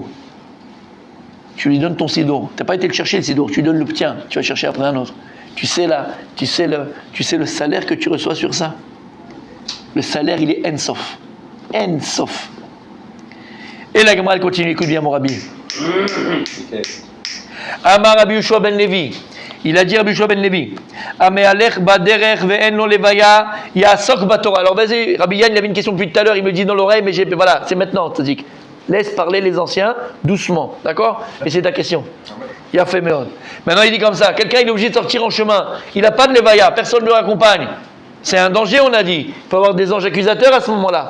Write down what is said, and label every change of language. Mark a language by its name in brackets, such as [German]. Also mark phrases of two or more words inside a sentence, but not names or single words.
[French] Tu lui donnes ton sidour. Tu n'as pas été le chercher le sidour, tu lui donnes le tien, tu vas chercher après un autre. Tu sais le salaire que tu reçois sur ça. Le salaire, il est ensof. Ensof. Et la Gemara, elle continue. Écoute bien, mon Rabbi. [Hebrew] אמר רבי יהושע בן לוי. [French] Il a dit Rabbi Yoshua ben Levi. [Hebrew] המהלך בדרך ואין לו לוויה יעסוק בתורה. [French] Alors, vas-y, Rabbi Yann, il avait une question depuis tout à l'heure. Il me dit dans l'oreille, mais voilà, c'est maintenant, Tzadik. Laisse parler les anciens doucement. D'accord? Et c'est ta question. Il a fait méon. Maintenant, il dit comme ça. Quelqu'un, il est obligé de sortir en chemin. Il n'a pas de levaya. Personne ne le raccompagne. C'est un danger, on a dit. Il faut avoir des anges accusateurs à ce moment-là.